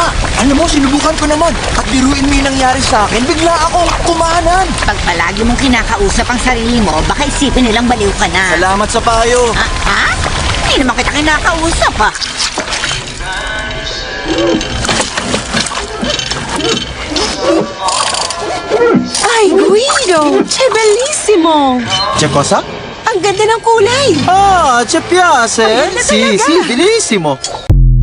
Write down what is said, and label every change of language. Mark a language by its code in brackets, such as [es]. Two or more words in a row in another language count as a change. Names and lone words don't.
[tl] Alam mo, sinubukan ko naman. At biruin mo yung nangyari sa akin, bigla akong kumanan. Pag palagi mong kinakausap ang sarili mo, baka isipin nilang baliw ka na. Salamat sa payo. Ha? Hindi naman kita kinakausap, ha? Ay, Guido! [it] Che bellissimo! Che cosa? [tl] Ang ganda ng kulay! [it] Ah, c'è piace? [tl] Ang ganda [it] Sì, [tl] talaga. [it] sì, bellissimo.